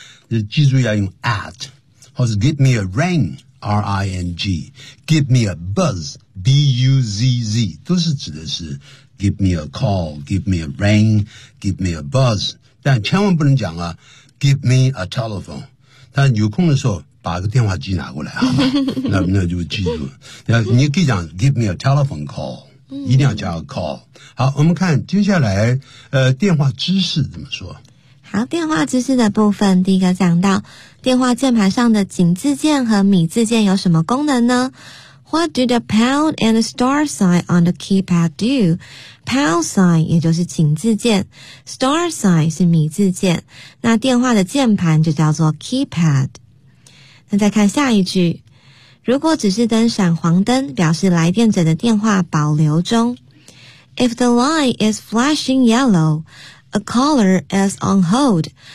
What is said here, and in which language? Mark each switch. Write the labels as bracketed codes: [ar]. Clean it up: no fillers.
[zh] 就记住要用 at, 或是 give me a ring,R-I-N-G [en] Give me a buzz B-U-Z-Z [zh] 都是指的是 [en] Give me a call Give me a ring Give me a buzz [zh] 但千万不能讲啊 [en] Give me a telephone [zh] 但有空的时候把个电话机拿过来好吗那就记住你可以讲 [en] Give me a telephone call [zh] 一定要加个 call 好我们看接下来电话知识怎么说好，电话知识的部分，第一个讲到电话键盘上的井字键和米字键有什么功能呢？ [en] What do the pound and the star sign on the keypad do? [zh] Pound sign 也就是井字键， star sign 是米字键，那电话的键盘就叫做 keypad。那再看下一句，如果指示灯闪黄灯，表示来电者的电话保留中。 [en] If the line is flashing yellowA caller is on hold.